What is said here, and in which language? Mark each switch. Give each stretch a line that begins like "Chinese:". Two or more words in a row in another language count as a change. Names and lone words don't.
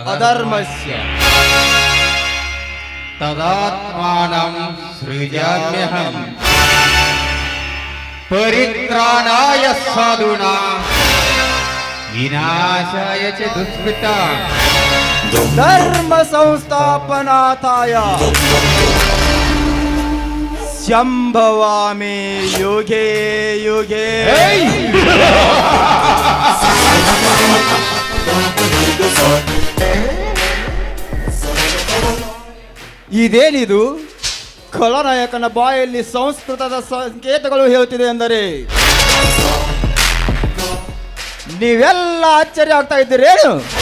Sanskrit: ಅಧರ್ಮಸ್ಯ ತದಾತ್ಮಾನಂ ಸೃಜಾಮ್ಯಹಂ ಪರಿತ್ರಾಣಾಯ ಸಾಧೂನಾಂ ವಿನಾಶಾಯ ಚ ದುಷ್ಕೃತಾಂ ಧರ್ಮ ಸಂಸ್ಥಾಪನಾರ್ಥಾಯ ಶಂಭವಾಮಿ ಯುಗೇ ಯುಗೇ.
Kannada: ಇದೇನಿದು? ಖಳನಾಯಕನ ಬಾಯಲ್ಲಿ ಸಂಸ್ಕೃತದ ಸಂಕೇತಗಳು ಹೇಳುತ್ತಿದೆ ಎಂದರೆ ನೀವೆಲ್ಲ ಆಶ್ಚರ್ಯ ಆಗ್ತಾ ಇದ್ದೀರೇನು?